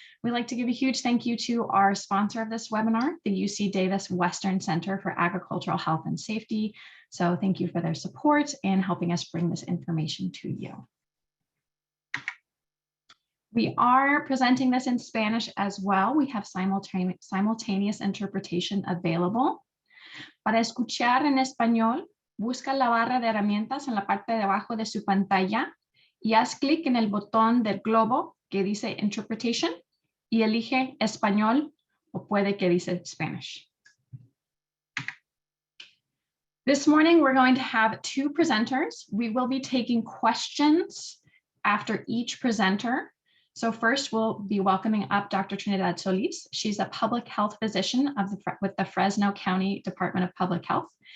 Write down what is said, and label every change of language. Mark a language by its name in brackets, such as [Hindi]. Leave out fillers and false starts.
[English] We'd like to give a huge thank you to our sponsor of this webinar, the UC Davis Western Center for Agricultural Health and Safety. So thank you for their support and helping us bring this information to you. We are presenting this in Spanish as well. We have simultaneous interpretation available. [Spanish] Para escuchar en español, busca la barra de herramientas en la parte de abajo de su pantalla y haz clic en el botón del globo que dice Interpretation y elige español o puede que dice Spanish. [English] This morning, we're going to have two presenters. We will be taking questions after each presenter. So first, we'll be welcoming up Dr. Trinidad Solis. She's a public health physician with the Fresno County Department of Public Health.